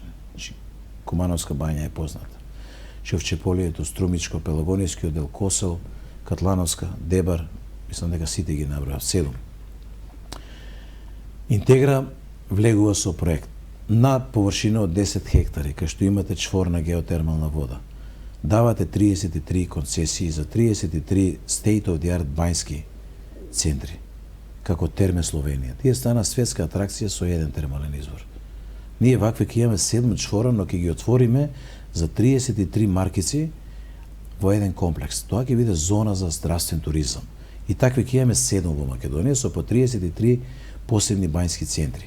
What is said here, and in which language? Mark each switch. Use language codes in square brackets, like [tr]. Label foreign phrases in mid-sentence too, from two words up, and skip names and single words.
[mk] Значи, Кумановска бања е позната. Шевчеполието, Струмичко, Пелагонискиот дел, Косел, Катлановска, Дебар, мислам дека сите ги набројав, 7. Интегра влегува со проект на површина од 10 хектари, кај што имате чворна геотермална вода. Давате 33 концесии за 33 [en] state of the art [mk] бањски центри, како Терме Словенија. Тие стана светска атракција со еден термален извор. Ние вакви ќе имаме 7 чвора, но ќе ги отвориме за 33 маркици во еден комплекс. Тоа ќе биде зона за здравствен туризам. И такви ќе имаме 7 во Македонија со по 33 посебни бањски центри.